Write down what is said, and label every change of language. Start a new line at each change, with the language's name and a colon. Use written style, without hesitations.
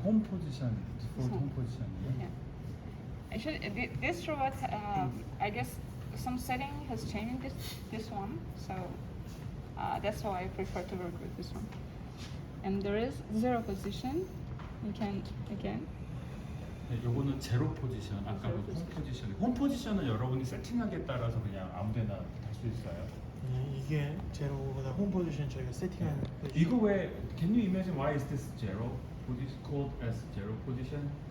Korean: 홈 포지션, 디폴트 홈 포지션이에요.
English: Yeah. Actually, this robot, I guess some setting has changed this one, so that's why I prefer to work with this one. And there is 0 position. You can again.
Korean: 네, 요거는 제로 포지션, 아까 그 홈 포지션. 홈 포지션은 여러분이 세팅하기에 따라서 그냥 아무데나 달 수 있어요. 이게 제로보다 홈 포지션 저희가 세팅하는 포지션. 이거 왜?
English: Can you imagine why is this zero? What is called as zero position?